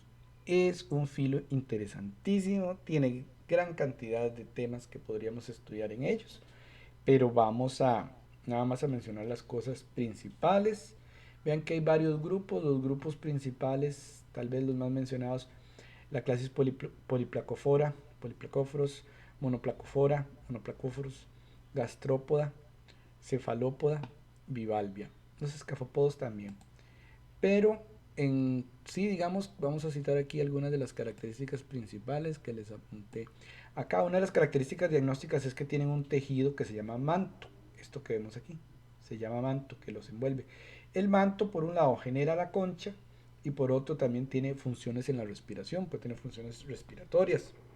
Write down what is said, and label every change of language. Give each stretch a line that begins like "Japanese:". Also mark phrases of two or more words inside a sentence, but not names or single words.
Spanish: Es un filo interesantísimo, tiene gran cantidad de temas que podríamos estudiar en ellos, pero vamos a nada más a mencionar las cosas principales. Vean que hay varios grupos, los grupos principales, tal vez los más mencionados, la clase poliplacófora, poliplacóforos, monoplacóforos, gastrópoda, cefalópoda, bivalvia. Los escafopodos también. Pero en sí, digamos, vamos a citar aquí algunas de las características principales que les apunté. Acá una de las características diagnósticas es que tienen un tejido que se llama manto. Esto que vemos aquí se llama manto, que los envuelve. El manto, por un lado, genera la concha y por otro también tiene funciones en la respiración, puede tener funciones respiratorias.